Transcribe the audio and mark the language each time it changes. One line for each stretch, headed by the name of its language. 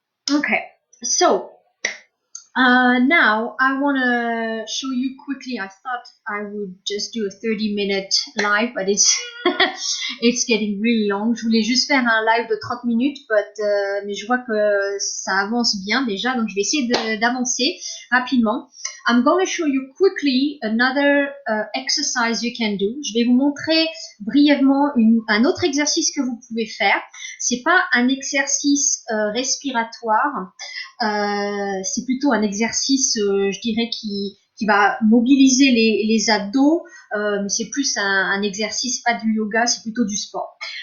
English: Okay, so now I want to show you quickly. I thought I would just do a 30-minute live, but it's it's getting really long.
French: Je voulais juste faire un live de 30 minutes, mais je vois que ça avance bien déjà, donc je vais essayer d'avancer rapidement.
English: I'm going to show you quickly another exercise you can do.
French: Je vais vous montrer brièvement un autre exercice que vous pouvez faire. C'est pas un exercice respiratoire. C'est plutôt un exercice, je dirais, qui va mobiliser les abdos, mais c'est plus un exercice, pas du yoga, c'est plutôt du sport.